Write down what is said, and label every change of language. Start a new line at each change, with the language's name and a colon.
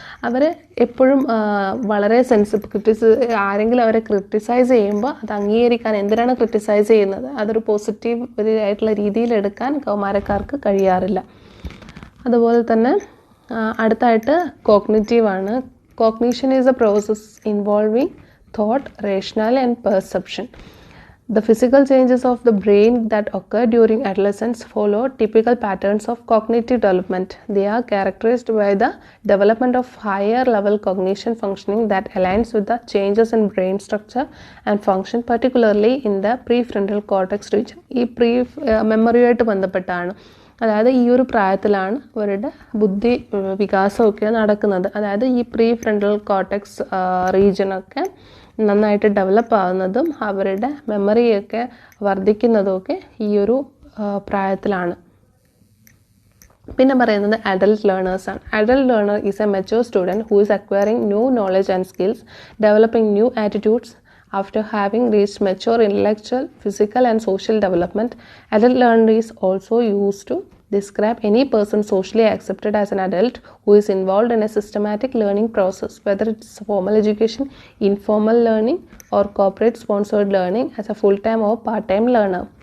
Malayalam: അവർ എപ്പോഴും വളരെ ആരെങ്കിലും അവരെ ക്രിട്ടിസൈസ് ചെയ്യുമ്പോൾ അത് അംഗീകരിക്കാൻ എന്തിനാണ് ക്രിട്ടിസൈസ് ചെയ്യുന്നത് അതൊരു പോസിറ്റീവ് ആയിട്ടുള്ള രീതിയിലെടുക്കാൻ കൗമാരക്കാർക്ക് കഴിയാറില്ല. അതുപോലെ തന്നെ അടുത്തായിട്ട് കോഗ്നിറ്റീവാണ്.
English: Cognition is a process involving thought, rationale and perception. The physical changes of the brain that occur during adolescence follow typical patterns of cognitive development. They are characterized by the development of higher level cognition functioning that aligns with the changes in brain structure and function, particularly in the prefrontal cortex region.
Malayalam: ഈ മെമ്മറിയായിട്ട് ബന്ധപ്പെട്ടാണ്. അതായത് ഈ ഒരു പ്രായത്തിലാണ് അവരുടെ ബുദ്ധി വികാസമൊക്കെ നടക്കുന്നത്. അതായത് ഈ പ്രീ ഫ്രണ്ടൽ കോർട്ടെക്സ് റീജിയനൊക്കെ നന്നായിട്ട് ഡെവലപ്പ് ആകുന്നതും അവരുടെ മെമ്മറിയൊക്കെ വർദ്ധിക്കുന്നതുമൊക്കെ ഈ ഒരു പ്രായത്തിലാണ്. പിന്നെ പറയുന്നത് adult ലേണേഴ്സാണ്.
English: Adult learner is a mature student who is acquiring new knowledge and skills, developing new attitudes after having reached mature intellectual, physical and social development. Adult learner is also used to describe any person socially accepted as an adult who is involved in a systematic learning process, whether it's formal education, informal learning or corporate sponsored learning as a full-time or part-time learner.